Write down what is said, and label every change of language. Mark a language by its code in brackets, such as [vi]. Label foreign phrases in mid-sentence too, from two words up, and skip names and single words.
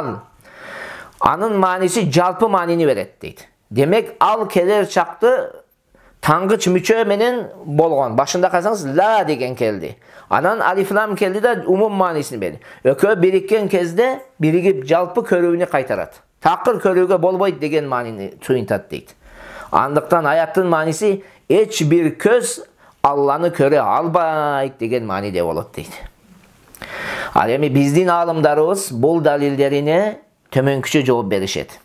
[ky] Anın manisi jalpı manini veret deydi. Demek al keler çaktı tangıç müçö menen bolgon. Başında kalsanız la degen keldi. Anan aliflam keldi de umum manisini berdi. Ökö birikken kezde birigip jalpı körüğünü kaytarat. Такыр көрүүгө болбойт деген маанини туюнтат дейт. Андыктан аяттын мааниси эч бир көз Алланы көрө албайт деген мааниде болот дейт. Ал эми биздин аалымдарыбыз бул далилдерине төмөнкүчө жооп беришет.